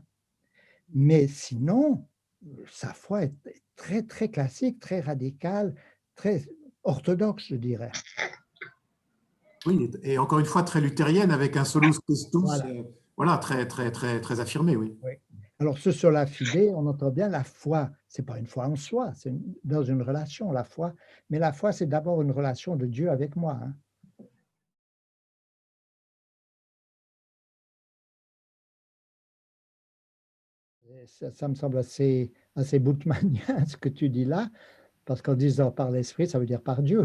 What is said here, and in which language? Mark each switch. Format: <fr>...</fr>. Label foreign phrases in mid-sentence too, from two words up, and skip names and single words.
<fr>Mais sinon, sa foi est très, très classique, très radicale, très orthodoxe, je dirais. Oui, et encore une fois, très luthérienne, avec un</fr> <la>solus Christus,</la> <fr>Voilà. voilà, très, très, très, très affirmé, oui. Oui. Alors, ce</fr> <la>sola fide,</la> <fr>on entend bien la foi. Ce n'est pas une foi en soi, c'est dans une relation, la foi. Mais la foi, c'est d'abord une relation de Dieu avec moi, hein. Et ça me semble assez bultmannien, ce que tu dis là, parce qu'en disant par l'esprit, ça veut dire par Dieu.</fr>